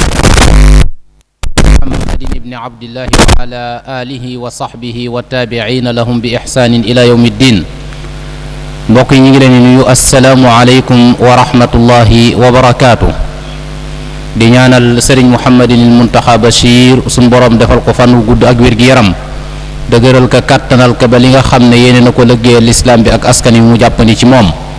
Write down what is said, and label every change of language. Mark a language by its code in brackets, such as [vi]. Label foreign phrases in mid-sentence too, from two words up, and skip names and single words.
[ar] محمد بن عبد الله وعلى آله وصحبه والتابعين لهم بإحسان إلى يوم الدين [wo] mbokk yi ñu ngi leen di nuyu [ar] السلام عليكم ورحمة الله وبركاته [wo] di ñaanal Sëriñ Muhammadinil Muntaxa Bachir suñ boroom defal ko fan wu gudd ak wér-gi-yaram dëgëral ka kàttanal ka ba li nga xam ne yéene na ko liggéeyal lislaam bi ak askan wi mu jàppandi ci moom